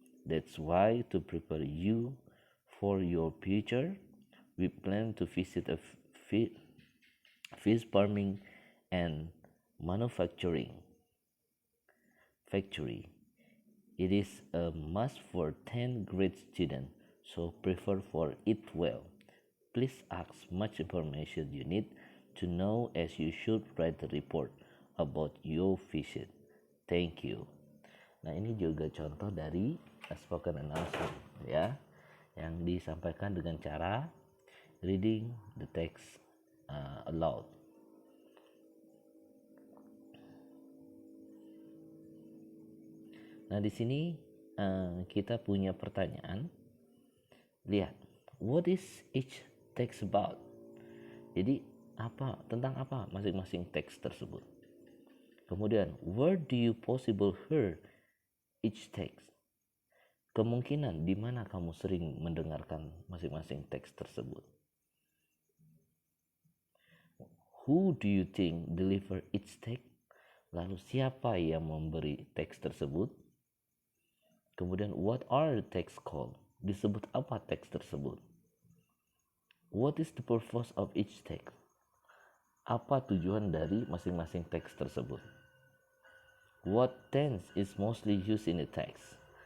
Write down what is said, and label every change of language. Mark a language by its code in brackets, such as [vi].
[en] That's why to prepare you for your future, we plan to visit a fish farming and manufacturing factory. It is a must for 10th grade students, so prepare for it well. Please ask much information you need to know as you should write the report about your visit. Thank you. [id] Nah, ini juga contoh dari spoken announcement ya, yang disampaikan dengan cara [en] reading the text aloud. [id] Nah, di sini kita punya pertanyaan. Lihat, [en] what is each text about? [id] Jadi, tentang apa masing-masing teks tersebut? Kemudian, [en] where do you possible hear each text? [id] Kemungkinan di mana kamu sering mendengarkan masing-masing teks tersebut? [en] Who do you think deliver each text? [id] Lalu siapa yang memberi teks tersebut? Kemudian, [en] what are the text called? [id] Disebut apa teks tersebut? [en] What is the purpose of each text? [id] Apa tujuan dari masing-masing teks tersebut? [en] What tense is mostly used in the text?